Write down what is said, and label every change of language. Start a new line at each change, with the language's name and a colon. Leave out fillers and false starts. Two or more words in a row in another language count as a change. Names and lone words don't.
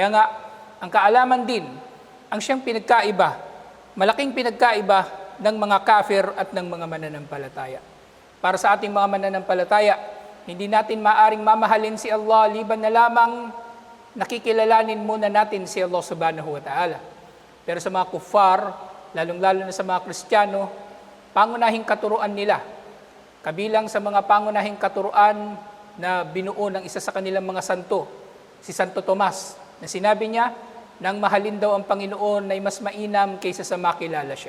Filipino: Kaya nga, ang kaalaman din ang siyang pinagkaiba, malaking pinagkaiba ng mga kafir at ng mga mananampalataya. Para sa ating mga mananampalataya, hindi natin maaring mamahalin si Allah liban na lamang nakikilalanin muna natin si Allah
Arabic: سبحانه وتعالى.
Filipino: Pero sa mga kuffar, lalong-lalo na sa mga Kristiyano, pangunahing katuruan nila, kabilang sa mga pangunahing katuruan na binuo ng isa sa kanilang mga santo, si Santo Tomas, na sinabi niya, nang mahalin daw ang Panginoon ay mas mainam kaysa sa makilala siya.